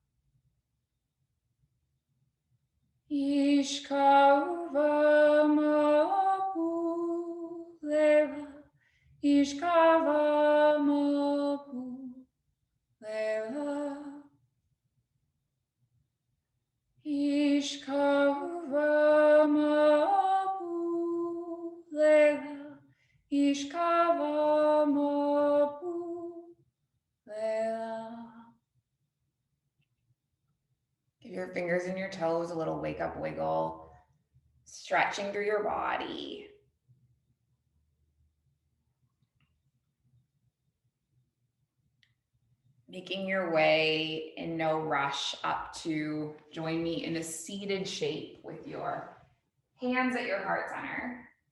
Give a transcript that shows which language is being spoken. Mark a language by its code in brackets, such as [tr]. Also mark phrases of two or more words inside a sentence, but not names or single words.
[en] Ishkava Mabu Lela, Ishkava Mabu Lela, Ishkava Mabu Lela, Ishkava Mabu Lela. Give your fingers and your toes a little wake up wiggle, stretching through your body. Making your way in no rush up to join me in a seated shape with your hands at your heart center.